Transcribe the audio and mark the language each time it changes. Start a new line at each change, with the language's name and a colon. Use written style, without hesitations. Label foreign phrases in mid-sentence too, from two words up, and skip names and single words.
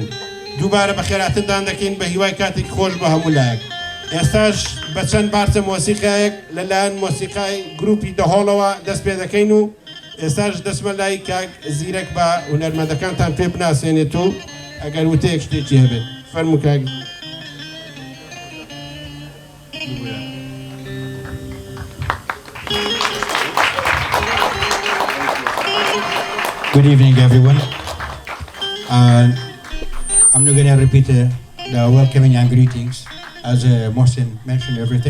Central Kurdish: دووبارە بە خێراتندان دەکەین بە هیوای کاتێکی خۆش بە هەموو لایەک. ئێستاش بە چەند بارچە مۆسیقایەک لەلایەن مۆسیقای گروپی دەهۆڵەوە دەست پێ دەکەین و ئێستاش دەسمە لای کاک زیرەک بە هونەرمەندەکانتان پێ بناسێنێت و ئەگەر وتەیەک شتێکی هەبێت فەرموو کاک.
English: Good evening, everyone. I'm not going to repeat the welcoming and greetings, as Mohsen mentioned everything.